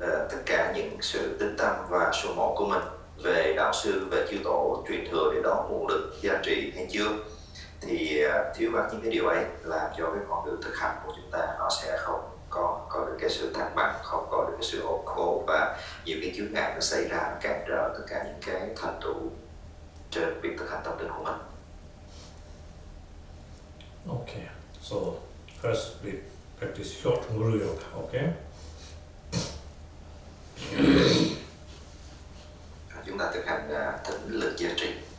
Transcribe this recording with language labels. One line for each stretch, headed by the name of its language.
Vietnamese: tất cả những sự tín tâm và số một của mình về đạo sư, về chư tổ truyền thừa để đón nguồn lực gia trì hay chưa, thì thiếu vắng những cái điều ấy làm cho cái con đường thực hành của chúng ta nó sẽ không có được cái sự thăng bằng, không có được cái sự ổn khổ, và nhiều cái chướng ngại nó xảy ra cản trở tất cả những cái thành tựu trên việc thực hành tâm linh của mình.
English: Okay, so first we practice short Guru Yoga, okay?
Vietnamese: Chúng ta thực hành thỉnh lực gia trì.